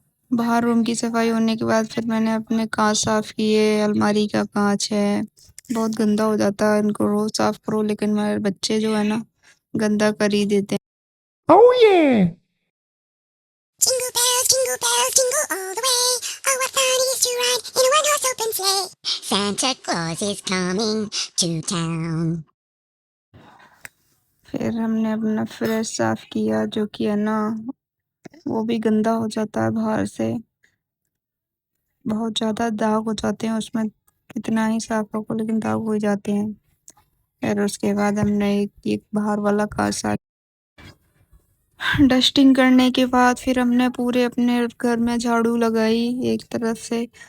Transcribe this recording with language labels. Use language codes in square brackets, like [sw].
[hi] बाहर रूम की सफाई होने के बाद फिर मैंने अपने कांच साफ किए। अलमारी का कांच है, बहुत गंदा हो जाता है, इनको रोज साफ करो, लेकिन मेरे बच्चे जो है ना, गंदा कर ही देते हैं। [en] Oh yeah! Jingle bells, jingle all the way. Oh, what fun it is to ride in a one-horse open sleigh. Santa Claus is coming to town. [hi] फिर हमने अपना फ्रिज साफ किया, जो कि है ना, वो भी गंदा हो जाता है बाहर से, बहुत ज़्यादा दाग हो जाते हैं उसमें। कितना ही साफ रखो लेकिन दाग हो ही जाते हैं। फिर उसके बाद हमने एक बाहर वाला कार साफ, डस्टिंग करने के बाद फिर हमने पूरे अपने घर में झाड़ू लगाई एक तरफ से।